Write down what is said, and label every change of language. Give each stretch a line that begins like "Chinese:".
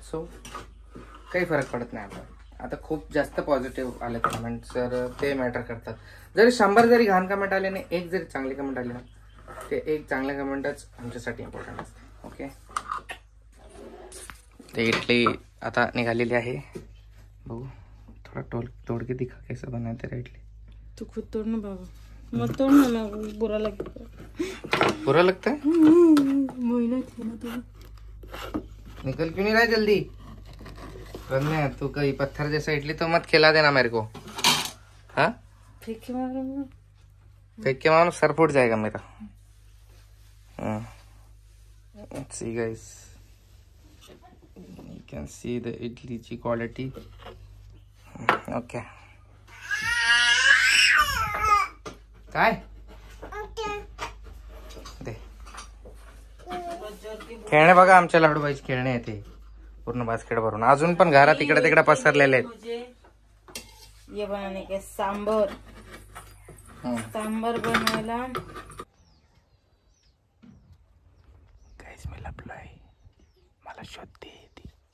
Marathi: So काही फरक पडत नाही आपल्याला. आता खूप जास्त पॉझिटिव्ह आले कमेंट्स, तर ते मॅटर करतात. जरी 100 जरी घाण कमेंट आले आणि एक जरी चांगली कमेंट आली ना, ते एक चांगल्या कमेंटच आमच्यासाठी इम्पॉर्टंट असते. ओके, ते इडली आता निघालेली आहे.
Hindi: बघू थोड़ा तोड़ के दिखा कैसा बना है तेरा इडली. तू खुद तोड़ ना बाबा, मत तोड़ ना, मैं बुरा लगता है. महीना थी ना तो निकल क्यों नहीं रहा जल्दी? प्रज्ञा तू कहीं पत्थर जैसा इडली तो मत खिला देना मेरे को. हाँ, फेंक के मारूंगा. फेंक के मारो, सर फूट जाएगा मेरा.
English: See guys, you can see the idli
Marathi: ची
English: quality. Okay.
Marathi: काय दे खेळणे बघा, आमच्या लाडूबाईचे खेळणे आहेत ते पूर्ण बास्केट भरून. अजून पण घरात इकडे तिकडे पसरलेले आहेत.
Hindi: ये बनाने के सांबर बनायला
Marathi: गाइस मी लपलोय, मला शोधते ती.